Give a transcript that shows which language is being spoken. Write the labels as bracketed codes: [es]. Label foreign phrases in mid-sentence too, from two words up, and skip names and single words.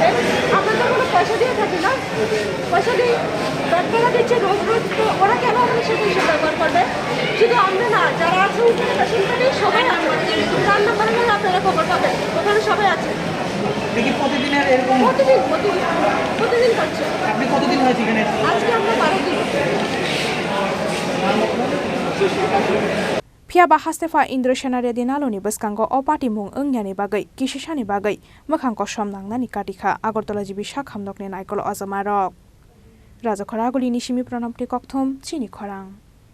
[bn] আমরা তো কোনো পয়সা দিয়ে থাকি না, পয়সা দিয়ে ডাক্তাররা দিচ্ছে রোজ, তো ওরা কেন আমাদের সাথে এসব ব্যবহার করবে? শুধু আমরা না, যারা আছে ওখানে পেশেন্ট পার্টি সবাই আছে। 4 নম্বরে গেলে আপনারা খবর পাবেন, ওখানে সবাই আছে। দেখি প্রতিদিনের এরকম? প্রতিদিন করছে। আপনি কতদিন হয়েছে এখানে? আজকে আমরা 12 দিন। [trp] Phiaba Hastepha Indrasena Reddy Nallu ni bwskango o party mung wngyani bagui kisisani bagui mwkhang kosom nangnani katikha Agartala jibi Sakham nokni naikol ajamarok Raja Khoraguli ni simi pranamti kokthom Chini Khorang